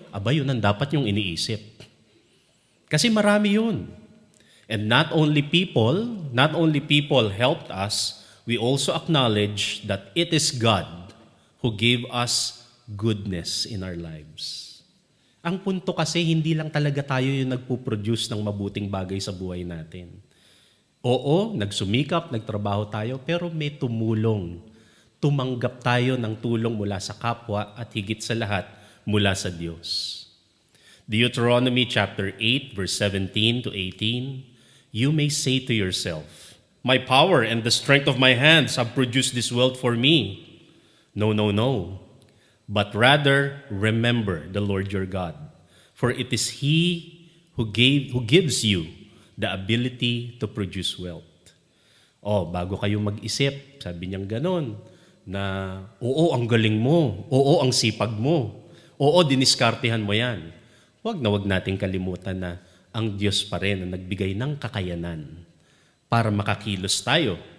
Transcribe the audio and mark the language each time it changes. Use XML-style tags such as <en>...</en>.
<tl>Aba, yun ang dapat yung iniisip. Kasi marami yun.</tl> <en>And not only people helped us, we also acknowledge that it is God who gave us goodness in our lives.</en> <tl>Ang punto kasi, hindi lang talaga tayo yung nagpo-produce ng mabuting bagay sa buhay natin. Oo, nagsumikap, nagtrabaho tayo, pero may tumulong. Tumanggap tayo ng tulong mula sa kapwa at higit sa lahat, mula sa Diyos.</tl> <en>Deuteronomy chapter 8, verse 17 to 18, you may say to yourself, my power and the strength of my hands have produced this wealth for me. No, no, no. But rather, remember the Lord your God. For it is He who gives you the ability to produce wealth.</en> <tl>Oh, bago kayo mag-isip, sabi niyang ganon, na oo, ang galing mo, oo, ang sipag mo, oo, diniskartehan mo yan. Huwag nating kalimutan na ang Diyos pa rin na nagbigay ng kakayanan para makakilos tayo.</tl>